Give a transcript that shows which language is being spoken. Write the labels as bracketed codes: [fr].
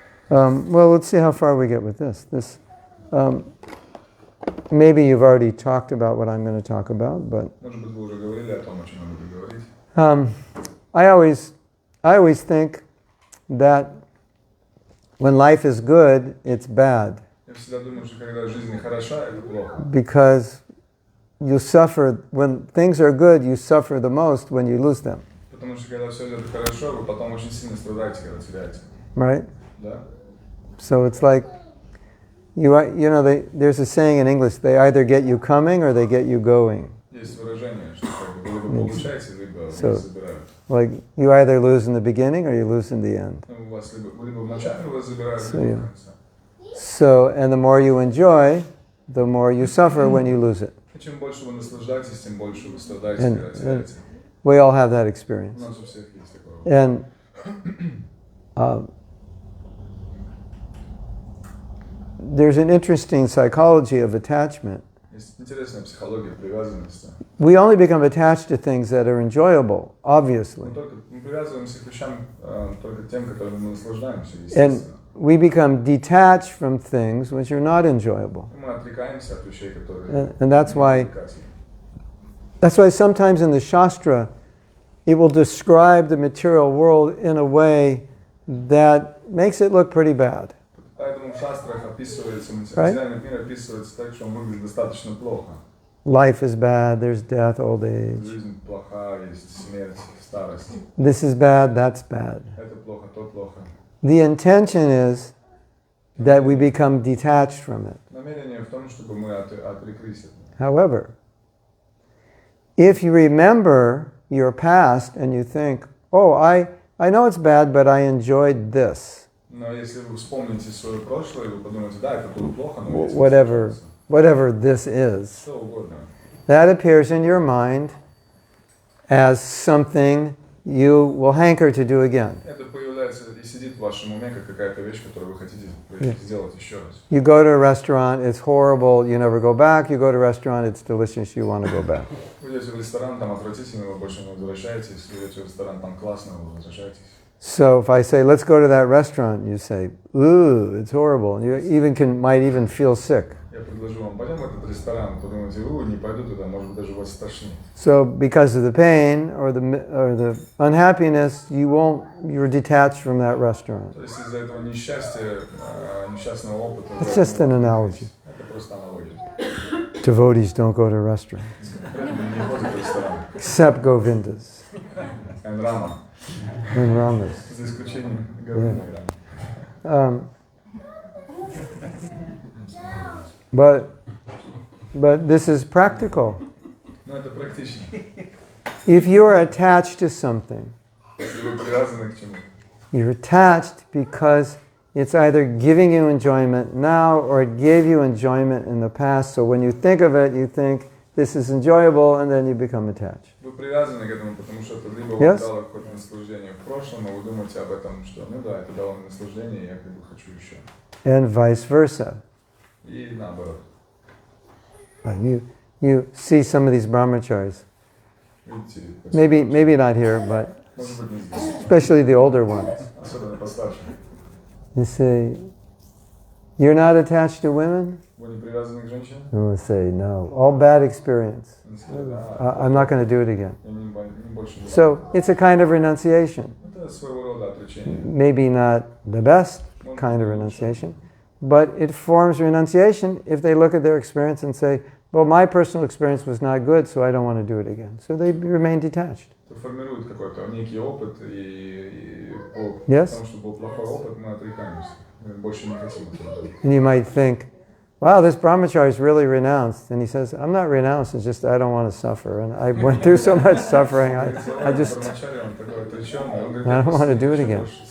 [en] Well, let's see how far we get with this. Maybe you've already talked about what I'm going to talk about, but [ru] Может быть, вы уже говорили о том, о чем я буду говорить. [en] I always think that when life is good, it's bad [ru] Я всегда думаю, что когда жизнь хороша, это плохо. [en] because you suffer when things are good. You suffer the most when you lose them, [ru] Потому что когда все идет хорошо, вы потом очень сильно страдаете, когда теряете. [en] right? [ru] Да? [en] So it's like there's a saying in English: they either get you coming or they get you going. [ru] Есть выражение, что как бы, либо вы получаете, либо [en] So- [ru] вас забирают. [en] Like you either lose in the beginning or you lose in the end. [ru] Ну, у вас либо в начале вас забирают, [en] So, [ru] либо [en] yeah. [ru] в конце. [en] So, and the more you enjoy, the more you suffer when you lose it. [ru] И чем больше вы наслаждаетесь, тем больше вы страдаете, [en] And- [ru] когда теряете. [en] We all have that [ru] У [en] experience. [ru] нас у всех есть такое. [en] And there's an interesting psychology of attachment. [ru] Есть интересная психология привязанности. [en] We only become attached to things that are enjoyable, obviously. [ru] Мы привязываемся к вещам только тем, которыми мы наслаждаемся, [en] And [ru] естественно. [en] we become detached from things which are not enjoyable. [ru] Мы отрекаемся от вещей, которые... [en] And that's why [ru] привлекательны. [en] That's why sometimes in the Shastra, it will describe the material world in a way that makes it look pretty bad. [ru] Поэтому в шастрах описывается, материальный мир описывается так, что он выглядит достаточно плохо. [en] Life is bad, there's death, old age. [ru] Жизнь плоха, есть смерть, старость. [en] This is bad, that's bad. [ru] Это плохо, то плохо. [en] The intention is that we become detached from it. [ru] Намерение в том, чтобы мы отреклись от него. [en] However, if you remember your past and you think, oh, I know it's bad, but I enjoyed this. [ru] Но если вы вспомните свое прошлое, вы подумаете, да, это было плохо, но [en] whatever this is, [ru] что угодно. [en] that appears in your mind as something you will hanker to do again. [ru] Это появляется и сидит в вашем уме, как какая-то вещь, которую вы хотите сделать еще раз. [en] You go to a restaurant, it's horrible, you never go back. You go to a restaurant, it's delicious, you want to go back. [ru] Вы идете в ресторан, там отвратительно, вы больше не возвращаетесь. Вы идете в ресторан, там классно, вы возвращаетесь. [en] So if I say, let's go to that restaurant, you say, ooh, it's horrible. And you might even feel sick. [ru] Я предложу вам, пойдем в этот ресторан, подумайте, не пойду туда, может быть, даже вас стошнит. [en] So because of the pain or the unhappiness, you're detached from that restaurant. [ru] То есть из-за этого несчастного опыта. [en] It's just an analogy. [ru] Это просто аналогия. [en] Devotees don't go to restaurants. [ru] Не ходят в ресторан. [en] Except Govindas And Rama. and Ramas. [ru] За исключением Говинда и Рамы. [en] But this is practical. [ru] Но это практично. [en] If you are attached to something, [ru] Если вы привязаны к чему-то, [en] you're attached because it's either giving you enjoyment now or it gave you enjoyment in the past. So when you think of it, you think this is enjoyable, and then you become attached. [ru] вы привязаны к этому, потому что это либо вам дало какое-то наслаждение в прошлом, а вы думаете об этом, что ну да, это дало мне наслаждение, и я как бы хочу еще. [en] And vice versa. [ru] И наоборот. [en] You see some of these brahmacharis. [ru] Видите, [en] Maybe not here, but [ru] может быть, не здесь. [en] especially the older ones. [ru] Особенно постарше. [en] You say, you're not attached to women? [ru] Вы не привязаны к женщинам? [en] You will say, no. All bad experience. [ru] Они скажут, да, [en] I'm not going to do it again. [ru] я не больше не [en] So it's a kind of renunciation. [ru] Это своего рода отречение. [en] Maybe not the best kind of renunciation, but it forms renunciation if they look at their experience and say, well, my personal experience was not good, so I don't want to do it again. So they remain detached. [ru] Это формирует какой-то некий опыт, и [en] Yes? [ru] потому что был плохой опыт, мы отрекаемся. Мы больше не хотим этого делать. [en] And you might think, wow, this brahmachari is really renounced. And he says, I'm not renounced, it's just I don't want to suffer. And I went through so much suffering, I just, I don't want to do it again.